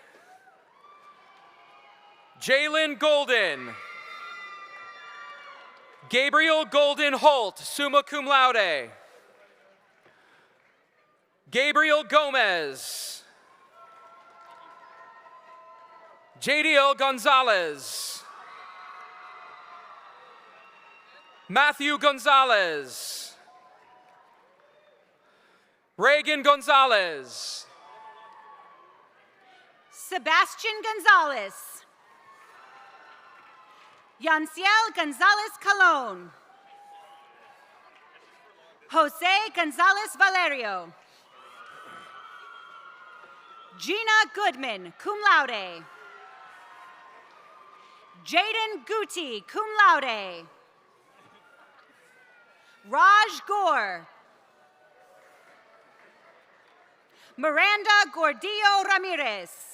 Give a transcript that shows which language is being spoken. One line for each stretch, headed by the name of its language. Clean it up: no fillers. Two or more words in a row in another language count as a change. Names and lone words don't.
English: Jalen Golden. Gabriel Golden Holt,
Latin: summa cum laude.
English: Gabriel Gomez. Jadiel Gonzalez. Matthew Gonzalez. Reagan Gonzalez. Sebastian Gonzalez. Yanciel Gonzalez Colon. Jose Gonzalez Valerio. Gina Goodman,
Latin: cum laude.
English: Jaden Guti,
Latin: cum laude.
English: Raj Gore. Miranda Gordillo Ramirez.